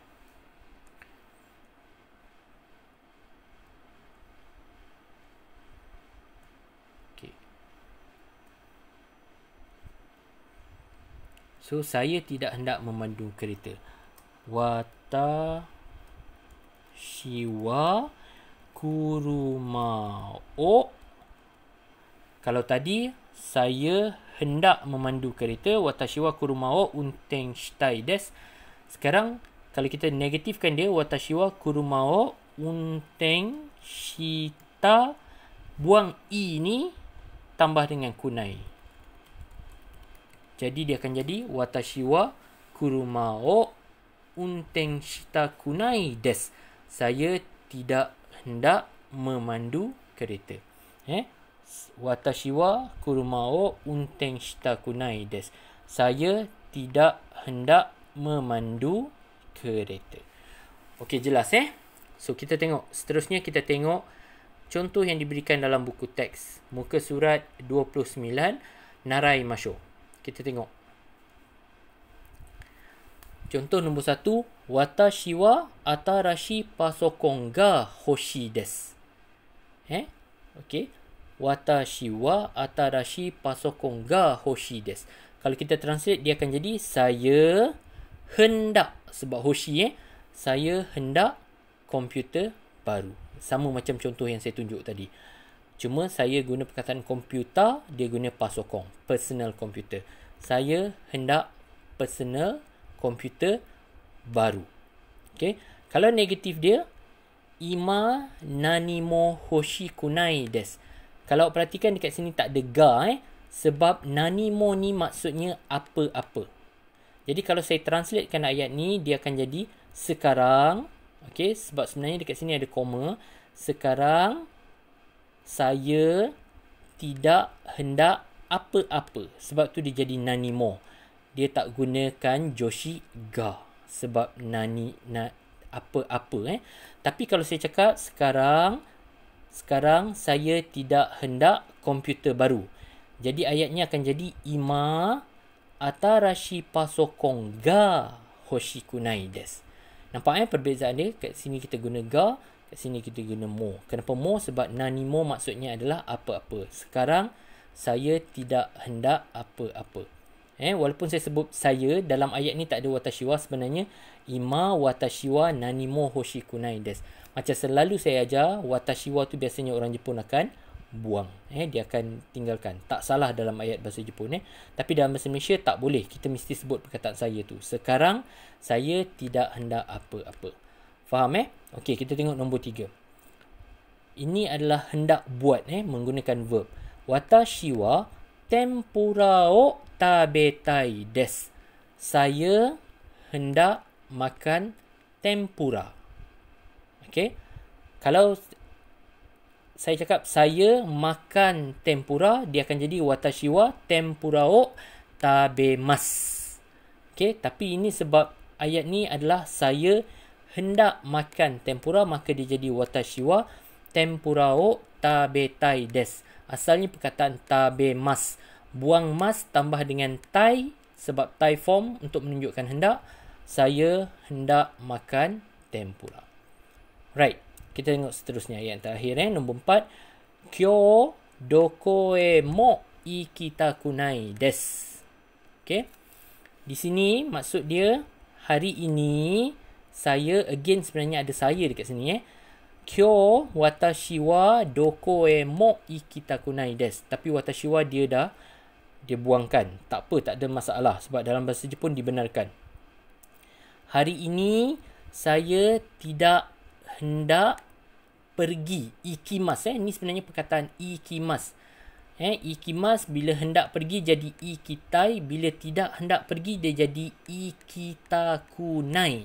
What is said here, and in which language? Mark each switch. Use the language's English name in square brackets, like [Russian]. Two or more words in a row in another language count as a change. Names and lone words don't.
[Malay] So, saya tidak hendak memandu kereta. [Japanese] 私は車を. [Malay] Kalau tadi, saya hendak memandu kereta. [Japanese] 私は車を運転したいです. [Malay] Sekarang, kalau kita negatifkan dia, [Japanese] 私は車を運転した. [Malay] Buang i ni, tambah dengan kunai. Jadi dia akan jadi [Japanese] 私は車を運転したくないです. [Malay] Saya tidak hendak memandu kereta. [Japanese] 私は車を運転したくないです. [Malay] Saya tidak hendak memandu kereta. Okey, jelas So kita tengok, seterusnya kita tengok contoh yang diberikan dalam buku teks. Muka surat 29, [Japanese] 習いましょう. [Malay] Kita tengok. Contoh nombor 1. [Japanese] 私は新しいパソコンが欲しいです. [Malay] Okey. [Japanese] 私は新しいパソコンが欲しいです. [Malay] Kalau kita translate, dia akan jadi saya hendak. Sebab hoshii saya hendak komputer baru. Sama macam contoh yang saya tunjuk tadi. Cuma saya guna perkataan komputer, dia guna pasokong, [English] personal computer. [Malay] Saya hendak personal komputer baru. Okay. Kalau negatif dia, [Japanese] 今何も欲しくないです. [Malay] Kalau perhatikan dekat sini tak ada ga sebab nanimo ni maksudnya apa-apa. Jadi kalau saya translatekan ayat ni, dia akan jadi sekarang. Okay, sebab sebenarnya dekat sini ada koma. Sekarang saya tidak hendak apa-apa. Sebab tu dia jadi nanimo. Dia tak gunakan [Japanese] 助詞が. [Malay] Sebab apa-apa. Tapi kalau saya cakap sekarang saya tidak hendak komputer baru. Jadi ayatnya akan jadi [Japanese] 今新しいパソコンが欲しくないです. [Malay] Nampak perbezaan dia? Kat sini kita guna ga, kat sini kita guna mo. Kenapa mo? Sebab nanimo maksudnya adalah apa-apa. Sekarang saya tidak hendak apa-apa. Walaupun saya sebut saya, dalam ayat ni tak ada watashi wa, sebenarnya [Japanese] 今私は何も欲しくないです. [Malay] Macam selalu saya ajar, [Japanese] 私は [Malay] tu biasanya orang Jepun akan buang. Dia akan tinggalkan. Tak salah dalam ayat bahasa Jepun. Tapi dalam bahasa Malaysia tak boleh. Kita mesti sebut perkataan saya tu. Sekarang saya tidak hendak apa-apa. Faham Okey, kita tengok nombor 3. Ini adalah hendak buat menggunakan verb. [Japanese] 私は天ぷらを食べたいです. [Malay] Saya hendak makan tempura. Okey. Kalau saya cakap saya makan tempura, dia akan jadi [Japanese] 私は天ぷらを食べます. [Malay] Okey, tapi ini sebab ayat ni adalah saya hendak makan tempura, maka dia jadi [Japanese] 私は天ぷらを食べたいです. [Malay] Asalnya perkataan tabemasu. Buang mas tambah dengan tai, sebab tai form untuk menunjukkan hendak. Saya hendak makan tempura. Right. Kita tengok seterusnya ayat terakhir nombor 4. [Japanese] 今日どこへも行きたくないです. [Malay] Okay. Di sini maksud dia hari ini saya, again sebenarnya ada saya dekat sini [Japanese] 今日私はどこへも行きたくないです. [Malay] Tapi [Japanese] 私は [Malay] dia buangkan. Tak apa, tak ada masalah sebab dalam bahasa Jepun dibenarkan. Hari ini saya tidak hendak pergi. Ikimas ni sebenarnya perkataan ikimas. Ikimas bila hendak pergi jadi ikitai, bila tidak hendak pergi dia jadi ikitakunai.